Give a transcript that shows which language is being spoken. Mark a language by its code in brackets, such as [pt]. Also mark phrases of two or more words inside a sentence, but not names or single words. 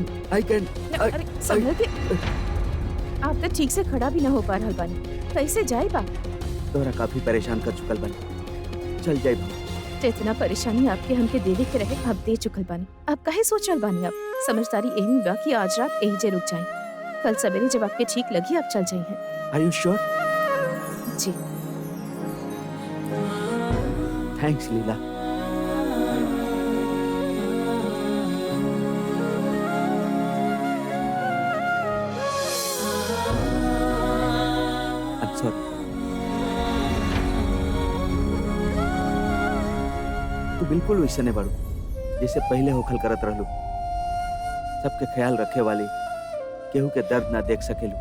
[bho] अरे संभल के, आप तो ठीक से खड़ा भी ना हो पा रहल बानी, कैसे जाए बा? तोहरा काफी परेशान कर चुकल बनी, चल जाए हम। तो इतना परेशानी आपके हमके देवे के रहे, आप दे चुकल बानी, आप काहे सोच रहल बानी? आप समझदारी यही बा कि आज रात यही जे रुक जाए, कल सवेरे जब आपके ठीक लगी आप चल जाइए। [en] Are you sure? [bho] जी थैंक्स लीला। सॉरी, तू बिल्कुल वैसे नहीं बढ़ू जैसे पहले होखल करत रहलू, सबके ख्याल रखे वाली, केहू के दर्द ना देख सकेलू।